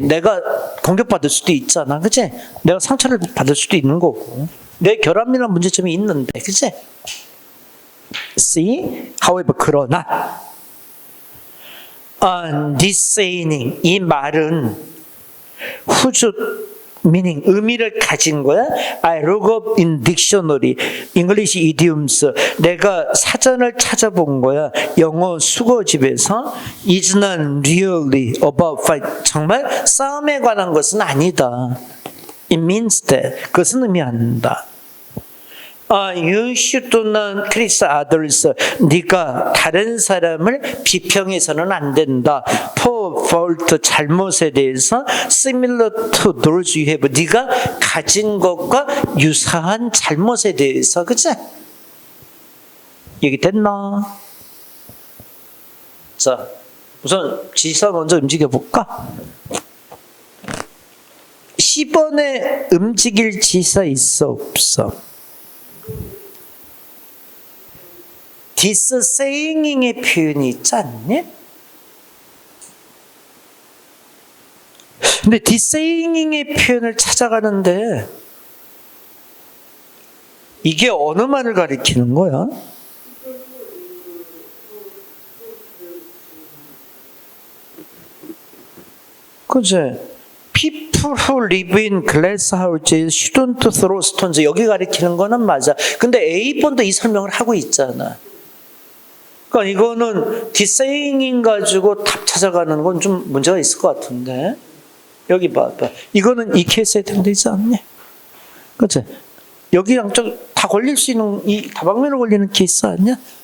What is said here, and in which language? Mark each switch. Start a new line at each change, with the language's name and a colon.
Korean: 내가 공격받을 수도 있잖아. 그치? 내가 상처를 받을 수도 있는 거고. 내 결함이나 문제점이 있는데. 그치? C.
English: However,
Korean: 그러나
English: this saying,
Korean: 이 말은 후주
English: meaning
Korean: 의미를 가진 거야.
English: I look up in dictionary, English idioms.
Korean: 내가 사전을 찾아본 거야. 영어 수거집에서
English: is not really about fight.
Korean: 정말 싸움에 관한 것은 아니다.
English: It means that.
Korean: 그것은 의미한다.
English: You should not criticize others.
Korean: 네가 다른 사람을 비평해서는 안 된다.
English: For fault,
Korean: 잘못에 대해서
English: similar to those you have.
Korean: 네가 가진 것과 유사한 잘못에 대해서, 그치? 얘기 됐나? 자, 우선 지사 먼저 움직여 볼까? 10번에 움직일 지사 있어 없어? this saying의 표현이 있지 않니? 근데 this saying의 표현을 찾아가는데 이게 어느 말을 가리키는 거야? 그치?
English: People who live in glass houses shouldn't throw stones.
Korean: 여기 가리키는 거는 맞아. 근데 A번도 이 설명을 하고 있잖아. 그러니까 이거는 디세잉인 가지고 답 찾아가는 건 좀 문제가 있을 것 같은데. 여기 봐봐. 이거는 이 케이스에 해당되지 않니? 그치? 여기랑 다 걸릴 수 있는, 이 다방면으로 걸리는 케이스 아니야?